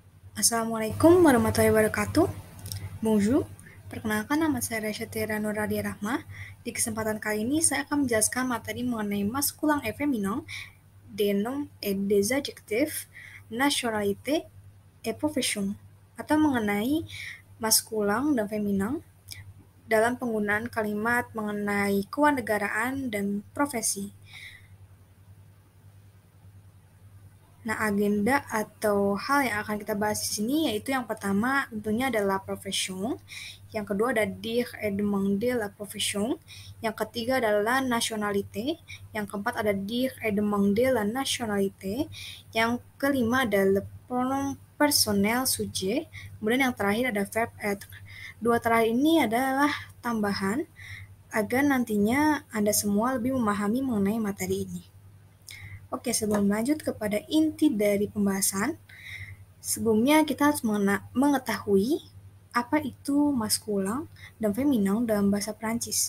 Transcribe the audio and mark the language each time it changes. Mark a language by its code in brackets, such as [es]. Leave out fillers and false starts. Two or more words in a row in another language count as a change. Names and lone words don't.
[ar] السلام عليكم ورحمة الله وبركاته. [fr] Bonjour. [id] Perkenalkan, nama saya Resya Nuradia Rahma. Di kesempatan kali ini saya akan menjelaskan materi mengenai [fr] masculin et féminin, des noms et des adjectifs, nationalité et profession, [id] atau mengenai maskulin dan feminin dalam penggunaan kalimat mengenai kewarganegaraan dan profesi. Nah, agenda atau hal yang akan kita bahas di sini yaitu yang pertama tentunya adalah profession, yang kedua ada [fr] dire et demander la profession, [id] yang ketiga adalah nationalité, yang keempat ada [fr] dire et demander la nationalité, [id] yang kelima ada [fr] le pronom personnel sujet, [id] kemudian yang terakhir ada [fr] verb être. [id] Dua terakhir ini adalah tambahan agar nantinya Anda semua lebih memahami mengenai materi ini. Oke, sebelum lanjut kepada inti dari pembahasan, sebelumnya kita harus mengetahui apa itu maskulin dan feminin dalam bahasa Prancis.